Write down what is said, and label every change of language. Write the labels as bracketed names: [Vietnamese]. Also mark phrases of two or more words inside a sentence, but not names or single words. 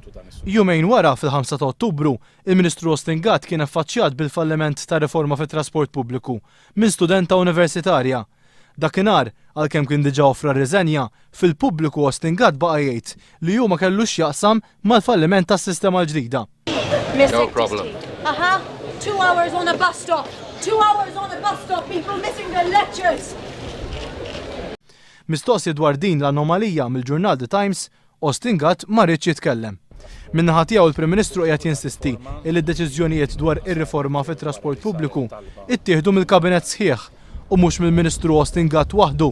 [Maltese] Jumejn wara fil-5 ta' Ottubru, il-Ministru Austin Gatt kien affaċċjat bil-falliment ta' riforma fit-trasport pubbliku minn studenta universitarja. Dakinhar, għalkemm kien diġà offra r-riżenja, fil-pubbliku Austin Gatt baqa' jgħid li hu ma kellux jaqsam mal-falliment tas-sistema l-ġdida. [English] No problem. 2 hours on a bus stop. 2 hours on a bus stop. People missing their lectures. [Maltese] Mistoqsi dwar din l-anomalija mill-ġurnal The Times, Austin Gatt ma rridx jitkellem. Min-naħa tiegħu il-Prim Ministru qiegħed jinsisti li d-deċiżjonijiet dwar ir-riforma fit-trasport pubbliku ittieħdu mill-Kabinett sħiħ u mhux mill-Ministru Austin Gatt waħdu.